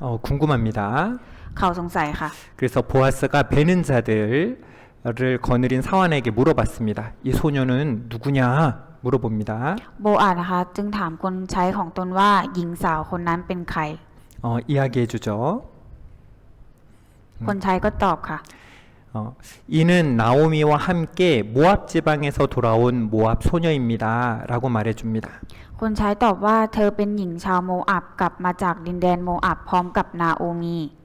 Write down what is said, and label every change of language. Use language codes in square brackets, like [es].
[ko] 궁금합니다. [th] เขาสงสัยค่ะ [ko] 그래서 보아스가 베는 자들을 거느린 사환에게 물어봤습니다. 이 소녀는 누구냐 물어봅니다. [th] โบอาดนะคะจึงถามคนใช้ของตนว่าหญิงสาวคนนั้นเป็นใคร [ko] 이야기해주죠. [th] คนใช้ก็ตอบค่ะ [ko] 이는 나오미와 함께 모압 지방에서 돌아온 모압 소녀입니다. 라고 말해줍니다. [th] คนใช้ตอบว่าเธอเป็นหญิงชาวโมอับกลับมาจากดินแดนโมอับพร้อมกับนาโอมี